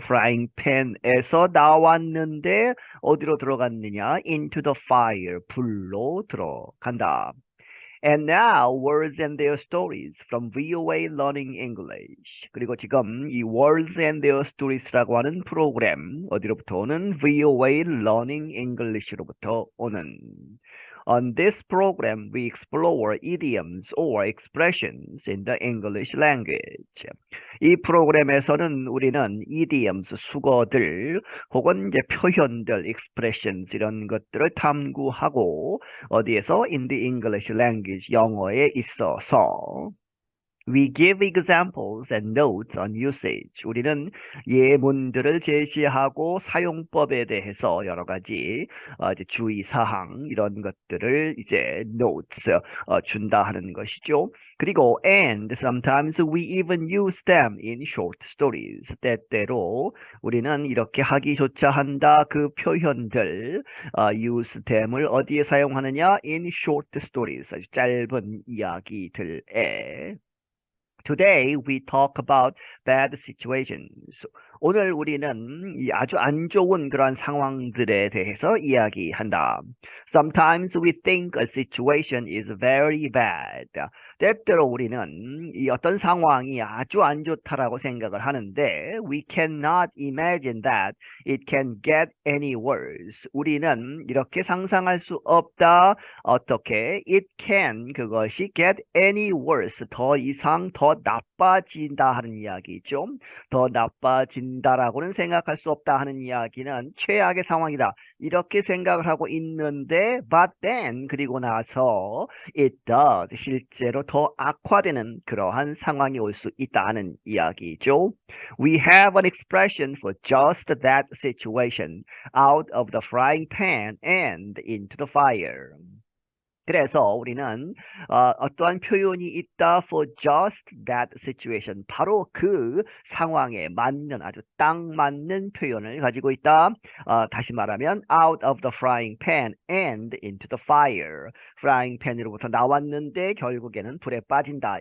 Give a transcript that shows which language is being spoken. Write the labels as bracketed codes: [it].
[ko] frying pan에서 나왔는데 어디로 들어갔느냐? [en] into the fire, [ko] 불로 들어간다. [en] And now, words and their stories from VOA Learning English. [ko] 그리고 지금 이 words and their stories라고 하는 프로그램 어디로부터 오는 VOA Learning English로부터 오는. [en] On this program, we explore idioms or expressions in the English language. [ko] 이 프로그램에서는 우리는 idioms, 수거들, 혹은 이제 표현들, expressions 이런 것들을 탐구하고 어디에서 [en] in the English language [ko] 영어에 있어서 [en] we give examples and notes on usage. [ko] 우리는 예문들을 제시하고 사용법에 대해서 여러 가지 이제 주의 사항 이런 것들을 이제 notes 준다 하는 것이죠. 그리고 [en] and sometimes we even use them in short stories. [ko] 때때로 우리는 이렇게 하기조차 한다 그 표현들 use them을 어디에 사용하느냐? [en] in short stories. [ko] 아주 짧은 이야기들에. [en] Today we talk about bad situations. [ko] 오늘 우리는 이 아주 안 좋은 그런 상황들에 대해서 이야기한다. [en] Sometimes we think a situation is very bad. [ko] 때때로 우리는 이 어떤 상황이 아주 안 좋다라고 생각을 하는데 [en] we cannot imagine that it can get any worse. [ko] 우리는 이렇게 상상할 수 없다. 어떻게? [en] It can [ko] 그것이 [en] get any worse. [ko] 더 이상 더 나빠진다 하는 이야기죠. 더 나빠진다라고는 생각할 수 없다 하는 이야기는 최악의 상황이다. 이렇게 생각을 하고 있는데 [en] but then [ko] 그리고 나서 [en] it does [ko] 실제로 더 악화되는 그러한 상황이 올 수 있다는 이야기죠. [en] We have an expression for just that situation. Out of the frying pan and into the fire. [ko] 그래서 우리는 어떠한 표현이 있다 [en] for just that situation. [ko] 바로 그 상황에 맞는 아주 딱 맞는 표현을 가지고 있다. 다시 말하면 [en] out of the frying pan and into the fire. [ko] frying pan으로부터 나왔는데 결국에는 불에 빠진다.